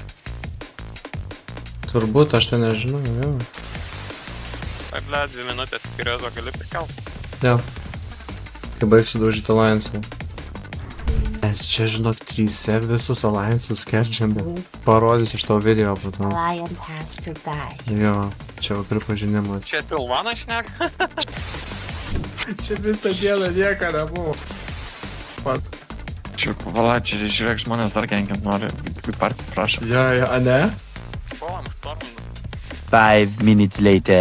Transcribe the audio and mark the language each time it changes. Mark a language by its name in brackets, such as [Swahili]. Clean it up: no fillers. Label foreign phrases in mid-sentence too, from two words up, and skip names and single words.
[Lithuanian] Turbūt, aš tai nežinau, jo. Tai ble, 2 minutės skiriuozo gali prikelt. Jo. Kai baigsiu daužyti Alliance'ą. Mes čia, žinok, 3 visus Alliance'us kerčiam, bet parodysiu iš tavo video po to. [English] Lion has to die. [Lithuanian] Jo, čia va pripažinimas. Čia Silvanas šneka? Čia visą dieną nieko nebuvo. Čia, vala, čia žiūrėk, žmonės dar kenkint nori. Kaip partį prašo. Jo, a ne? Puolam, štormam. [English] 5 minutes later.